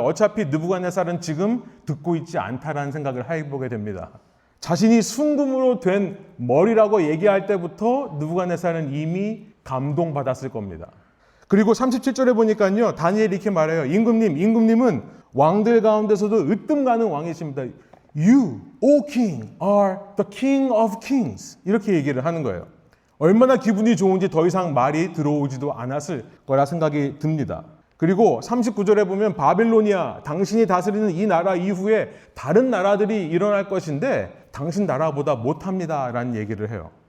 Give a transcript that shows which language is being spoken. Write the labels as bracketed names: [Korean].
[Korean] 어차피 느부갓네살은 지금 듣고 있지 않다라는 생각을 해보게 됩니다. 자신이 순금으로 된 머리라고 얘기할 때부터 느부갓네살은 이미 감동받았을 겁니다. 그리고 37절에 보니까요. 다니엘이 이렇게 말해요. 임금님은 왕들 가운데서도 으뜸 가는 왕이십니다. [English] You, O King, are the King of Kings. [Korean] 이렇게 얘기를 하는 거예요. 얼마나 기분이 좋은지 더 이상 말이 들어오지도 않았을 거라 생각이 듭니다. 그리고 39절에 보면 바빌로니아, 당신이 다스리는 이 나라 이후에 다른 나라들이 일어날 것인데 당신 나라보다 못합니다 라는 얘기를 해요.